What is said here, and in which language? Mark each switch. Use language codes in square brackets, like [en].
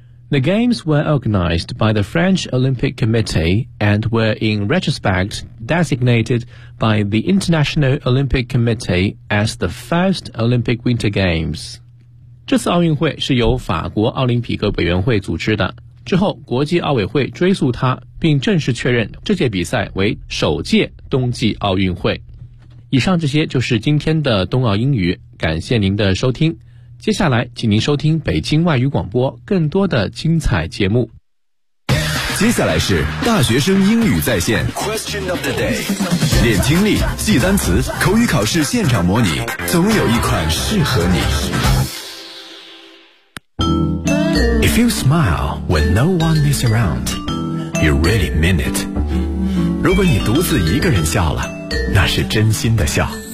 [en] The games were organized by the French Olympic Committee and were in retrospect designated by the International Olympic Committee as the first Olympic Winter Games. [zh] 这次奥运会是由法国奥林匹克委员会组织的，之后国际奥委会追溯它，并正式确认这届比赛为首届冬季奥运会。以上这些就是今天的冬奥英语，感谢您的收听。接下来请您收听北京外语广播更多的精彩节目。接下来是大学生英语在线 Question of the day， 练听力，记单词，口语考试现场模拟，总有一款适合你。 [en] If you smile when no one is around, you really mean it. [zh] 如果你独自一个人笑了，那是真心的笑。